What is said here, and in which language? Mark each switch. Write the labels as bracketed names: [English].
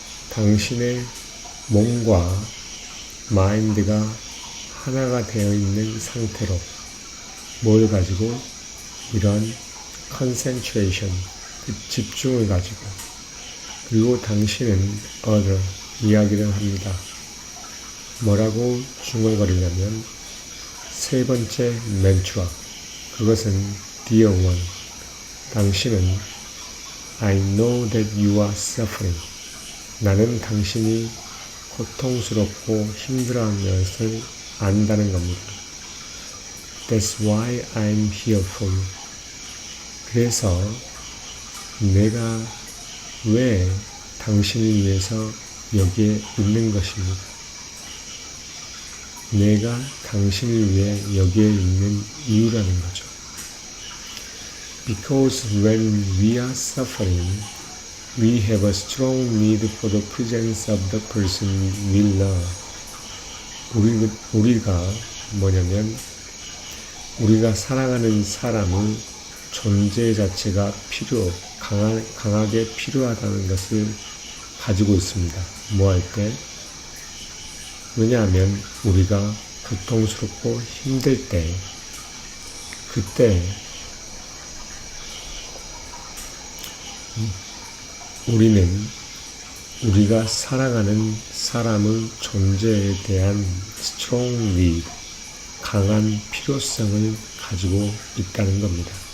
[Korean] 당신의 몸과 마인드가 하나가 되어 있는 상태로 뭘 가지고? 이런 concentration, 집중을 가지고, 그리고 당신은 other, 이야기를 합니다. 뭐라고 중얼거리냐면 세 번째 멘트와, 그것은 [English] Dear one, [Korean] 당신은 [English] I know that you are suffering. [Korean] 나는 당신이 고통스럽고 힘들어하는 것을 안다는 겁니다. [English] That's why I'm here for you. [Korean] 그래서 내가 왜 당신을 위해서 여기에 있는 것입니다. 내가 당신을 위해 여기에 있는 이유라는 거죠. [English] Because when we are suffering, we have a strong need for the presence of the person we love. [Korean] 우리가 뭐냐면 우리가 사랑하는 사람의 존재 자체가 강하게 필요하다는 것을 가지고 있습니다. 뭐 할 때? 왜냐하면 우리가 고통스럽고 힘들 때, 그때 우리는 우리가 사랑하는 사람의 존재에 대한 strong need, 강한 필요성을 가지고 있다는 겁니다.